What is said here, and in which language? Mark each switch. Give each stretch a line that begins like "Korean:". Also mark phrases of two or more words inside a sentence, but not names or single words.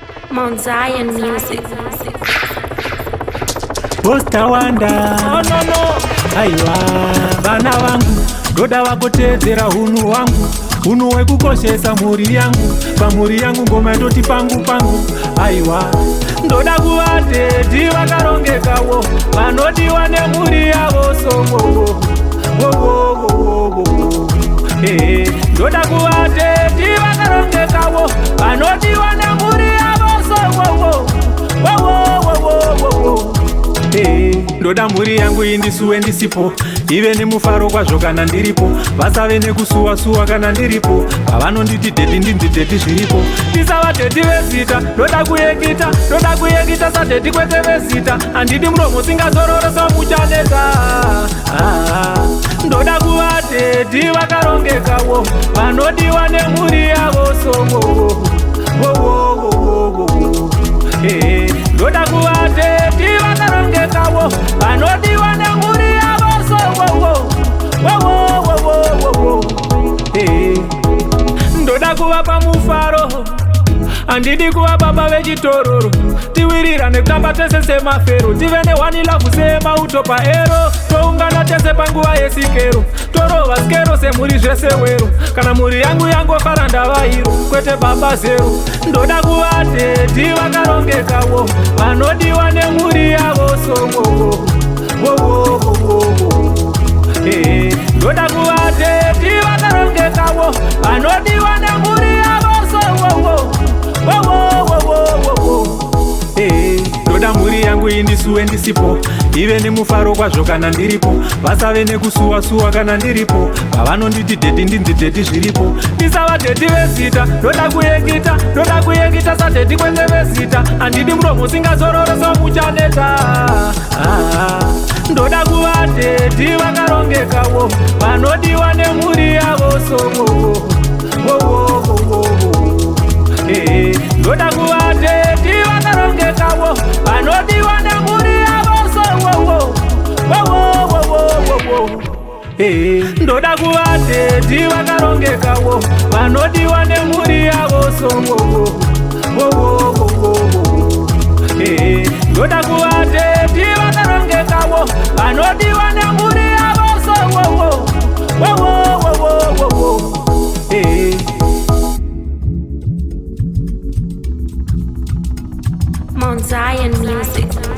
English: Mount Zion Music. Posta Wanda. Oh, no, no.
Shona: Aiwa, vana vangu, ndoda vakuteedzera hunhu hwangu, hunhu hwekukoshesa mhuri yangu. Pamhuri yangu ngoma inoti pangu, pangu. Aiwa, ndoda kuvateti vakarongekawo, vanodiwa nemhuri yavo, so wo, wo. Wo, wo, wo, wo, wo, wo. Eh, ndoda kuvateti vakarongekawo, vanodiwa nemhuri yavo, so wo, wo. Wo, wo, wo, wo, wo, wo. Eh, ndoda mhuri yangu indisuwe ndisipo, ive nemufaro kwazvo kana ndiripo, vasave nekusuwa-suwa kana ndiripo. Pavanonditi dheti, ndinzi dheti zviripo. Ndisavateti vezita, ndoda kuyengita, ndoda kuyengita sadheti kwete vezita. Handidi muromo usingazororo somuchaneta. Ah, ndoda kuvateti vakarongekawo, vanodiwa nemhuri yavo, so wo, wo. Wo, wo, wo, wo, wo, wo. Eh, ndoda kuvateti vakarongekawo, vanodiwa nemhuri yavo, so wo, wo. Wo, wo, wo, wo, wo, wo. Eh, ndoda kuvapa mufaro, handidi kuva baba vechitororo. Tiwirirane kutamba tese semafero, tive ne
English: one love
Shona: semauto paero. Toungana tese panguva yesikero, torova sikero semhuri zvese wero. Kana mhuri yangu yangofara ndavairo, kwete baba zero. Ndoda kuva teti vakarongekawo, vanodiwa nemhuri yavo, so wo, wo. Wo, wo, wo, wo, wo. Eh, ndoda kuva teti vakarongekawo, vanodiwa nemhuri yavo, so wo, wo. Wo, wo, wo, wo, wo, wo. Eh, ndoda mhuri yangu indisuwe ndisipo, ive nemufaro kwazvo kana ndiripo, vasave nekusuwa-suwa kana ndiripo. Pavanonditi dheti, ndinzi dheti zviripo. Ndisava dheti vezita, ndoda kuyengita, ndoda kuyengita sadheti kwete vezita. Handidi muromo usingazororo somuchaneta. Ah, ndoda kuva dheti vakarongekawo, vanodiwa nemhuri yavo, so wo, wo. Wo, wo, wo, wo, wo. Eh, ndoda kuva dheti vakarongekawo, vanodiwa nemhuri yavo, so wo, wo. Wo, wo, wo, wo, wo, wo. Eh, ndoda kuva dheti vakarongekawo, vanodiwa nemhuri yavo, so wo, wo. Wo, wo, wo, wo, wo. Eh, ndoda kuva dheti vakarongekawo, vanodiwa nemhuri yavo, so wo, wo. Wo, wo, wo, wo, wo, wo. Eh.
English: Mount Zion Music.